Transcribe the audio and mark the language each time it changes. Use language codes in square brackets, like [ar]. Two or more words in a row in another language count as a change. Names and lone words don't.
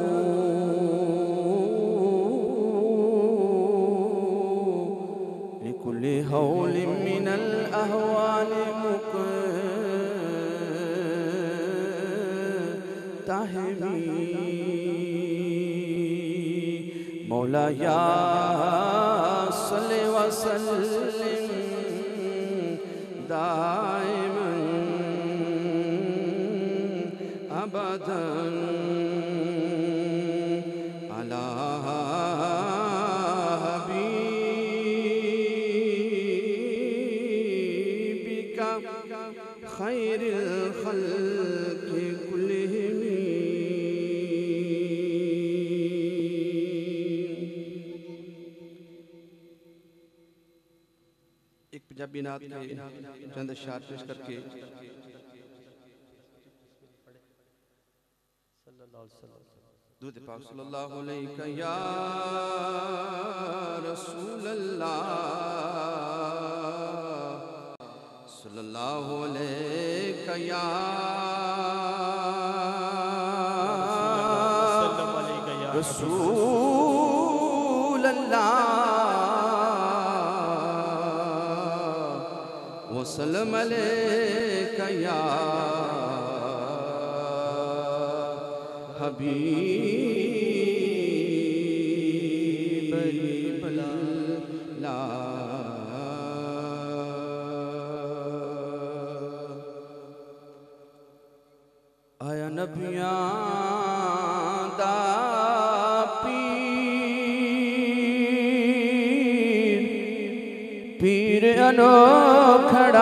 [ar] لكلِّ هولٍ من الأهوالِ مقتحمِ. مولاي يا صلِّ وسلِّم دائماً أبداً على حبيبك خير الخلق كلهم. [ur] ایک پنجابی نعت کے چند اشعار پیش کر کے دودھ پاک [ar] صلى الله عليه يا رسول الله صلى الله عليه يا رسول الله وسلم عليك يا حبيب الله. [pa] آیا نبیاں دا پیر پیر انوکھڑا.